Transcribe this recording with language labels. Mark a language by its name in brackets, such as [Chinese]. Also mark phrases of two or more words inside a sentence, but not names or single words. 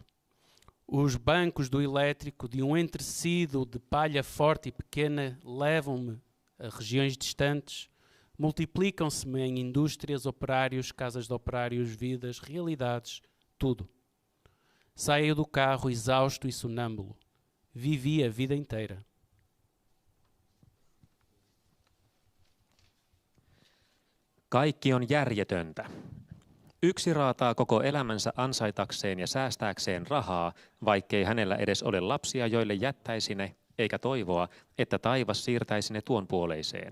[Portuguese] Os bancos do elétrico de um entrescido de palha forte e pequena levam-me a regiões distantes, multiplicam-se-me em indústrias, operários, casas de operários, vidas, realidades, tudo. Saio do carro exausto e sonâmbulo. Vivi a vida inteira. [Finnish] Kaikki on järjetöntä. Yksi raataa koko elämänsä ansaitakseen ja säästääkseen rahaa, vaikkei hänellä edes ole lapsia, joille jättäisi ne, eikä toivoa, että taivas siirtäisi ne tuon puoleiseen.